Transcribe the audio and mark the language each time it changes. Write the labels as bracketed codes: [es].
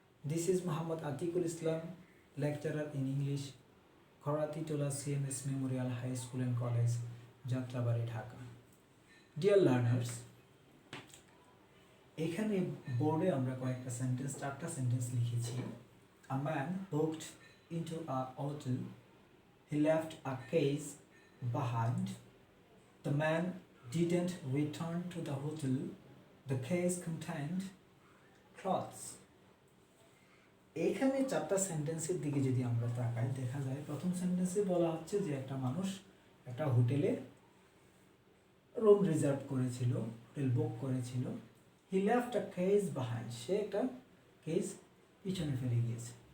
[en] This is Muhammad Atikul Islam, lecturer in English, Kharati Tola CMS Memorial High School and College, Jatrabari, Dhaka. Dear learners, [bn] এখানে বোর্ডে আমরা কয়েকটা sentence, 4টা sentence লিখেছি। [en] A man walked into a hotel. He left a case behind. The man didn't return to the hotel. The case contained clothes. [bn] এখানে 4টা সেন্টেন্সের দিকে যদি আমরা তাকাই, দেখা যায় প্রথম সেন্টেন্সে বলা হচ্ছে যে একটা মানুষ একটা হোটেলে রুম রিজার্ভ করেছিল, হোটেল বুক করেছিল। [en] he left a case behind, [bn] সে একটা কেস পিছনে ফেলে গিয়েছে।